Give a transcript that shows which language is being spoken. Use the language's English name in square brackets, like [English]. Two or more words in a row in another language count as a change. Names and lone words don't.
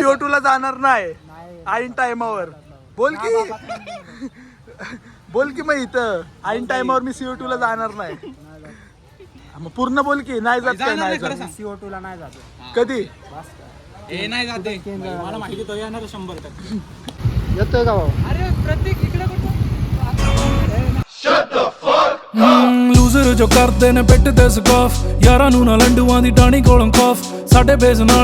[Marathi] CO2 ला जाणार नाही ऐन टायमावर. बोल की बोल की मग इथं ऐन टायमावर मी CO2 ला जाणार नाही. मग पूर्ण बोल की नाही जात काय जाणार नाही नाही खरं जात. सांग. CO2 ला नाही जातो. कधी हे नाही जाते भाई, मला माहिती तो येणार 100%. येतोय का भाऊ? अरे प्रत्येक इकडे कुठं [Punjabi] ਲੂਜ਼ਰ ਜੋ ਕਰਦੇ ਨੇ ਪਿੱਟ ਤੇ ਸਕਾਫ ਯਾਰਾਂ ਨੂੰ ਨਾ ਲੰਡੂਆਂ ਦੀ ਟਾਣੀ ਕੋਲੋਂ ਕੌਫ ਸਾਡੇ ਬੇਸ ਨਾਲ